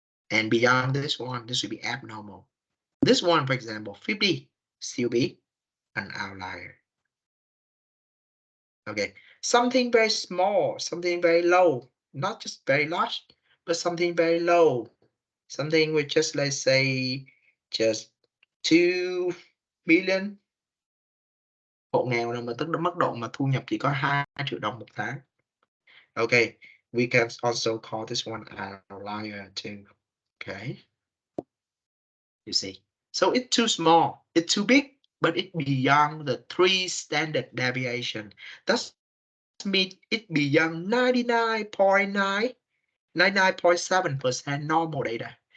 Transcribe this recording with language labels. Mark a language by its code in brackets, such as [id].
[en] And beyond this one, this will be abnormal. This one, for example, 50, still be an outlier. Okay, something very small, something very low, not just very large, but something very low. Something with just, let's say, just 2 million [vi] hộ nghèo nào mà tức là mức độ mà thu nhập chỉ có 2 triệu đồng một tháng. [en] Okay, we can also call this one outlier too. Okay, you see, so it's too small, it's too big, but it's beyond the 3 standard deviation. That means it's beyond 99.9, 99.7% normal data.